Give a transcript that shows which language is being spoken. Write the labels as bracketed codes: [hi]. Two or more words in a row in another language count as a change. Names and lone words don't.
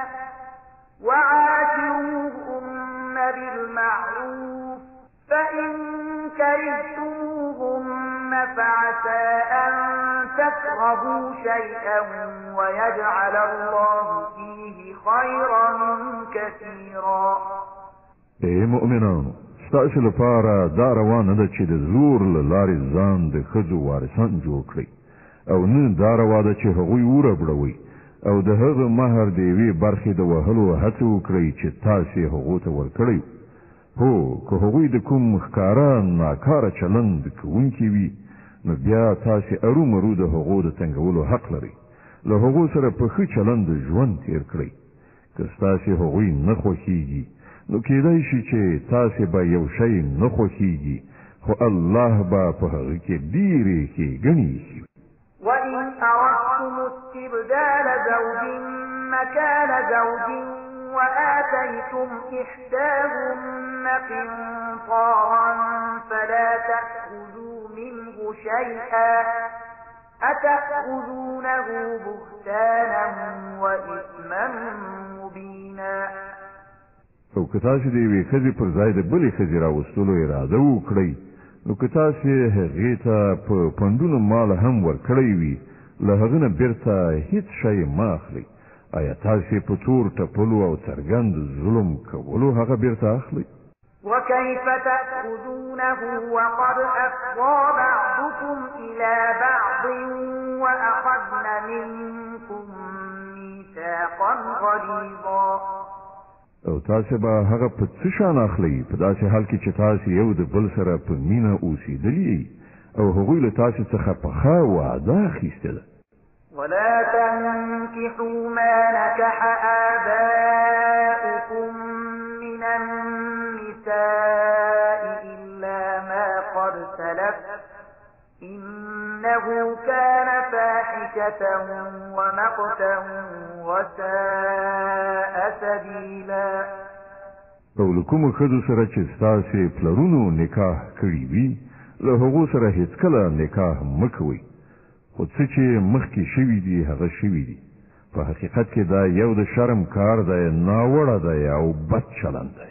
[ar] وعاشروهن بالمعروف فإن كرهتموهن فعسى أن تكرهوا شيئا ويجعل الله فيه خيرا كثيرا. [ps] اے مؤمنانو ستاسو لپاره دا روانه ده چې د زور له لارې ځان د ښځو وارثان جوړ کړئ او نه دا روا ده چې هغوی وربړوئ او د هغه مهر د یوې برخې د وهلو هڅه وکړئ چې تاسې هغو ته ورکړئ. هو که هغوی د کوم ښکاره ناکاره چلند کوونکي وي نو بیا تاسې ارومرو د هغو د تنګولو حق لرئ. له هغو سره په ښه چلند ژوند تیر کړئ. که ستاسې هغوی نه خوښیږي نو کېدای شي چې تاسې به یو شی نه خوښیږي خو الله به په هغه کې ډېرې ښېګڼې ایښي. [ar] وإن أردتم استبدال زوج مكان زوج وآتيتم إحداهن قنطارا فلا تأخذوا منه شيئا أتأخذونه بهتانا وإثما مبينا. [ps] او که تاسې د یوې ښځې پر ځای د بلې ښځې راوستلو اراده وکړئ نو که تاسې هغې ته په پنډونو مال هم ورکړی وي له هغه نه بیرته هیڅ شی مه اخلئ. آیا تاسې په تور ټپلو او څرګند ظلم کولو هغه بیرته اخلئ؟ [ar] وكيف تأخذونه وقد أفضى بعضكم إلى بعض وأخذن منكم ميثاقا غليظا. [ps] او تاسې به هغه په څه شان اخلئ په داسې حال کې چې تاسې یو د بل سره په مینه اوسېدلي او هغوی له تاسې څخه پخه وعده اخیستې ده. [ar] ولا تنكحوا ما نكح آباؤكم من النساء إلا ما قد سلف إنه كان فاحشة ومقتا وساء سبيلا. [ps] او له کومو ښځو سره چې ستاسې پلرونو نکاح کړي وي له هغو سره هېڅکله نکاح مه کوئ. خو څه چې مخکې شوي دي هغه شوي دي. په حقیقت کې دا یو د شرم کار دی، ناوړه دی او بد چلند دی.